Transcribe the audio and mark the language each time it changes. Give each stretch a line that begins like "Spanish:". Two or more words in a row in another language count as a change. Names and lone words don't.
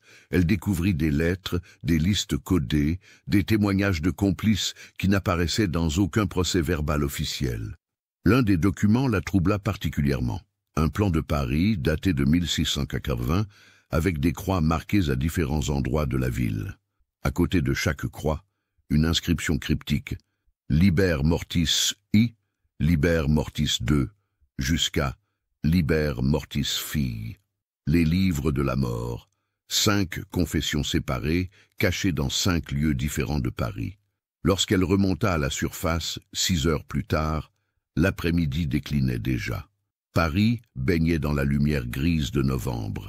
French: Elle découvrit des lettres, des listes codées, des témoignages de complices qui n'apparaissaient dans aucun procès-verbal officiel. L'un des documents la troubla particulièrement. Un plan de Paris, daté de 1680, avec des croix marquées à différents endroits de la ville. À côté de chaque croix, une inscription cryptique «
Latin: Liber mortis I, Liber mortis II
French: » jusqu'à «
Latin: Liber mortis fille
French: », les livres de la mort, 5 confessions séparées, cachées dans 5 lieux différents de Paris. Lorsqu'elle remonta à la surface, 6 heures plus tard, l'après-midi déclinait déjà. Paris baignait dans la lumière grise de novembre.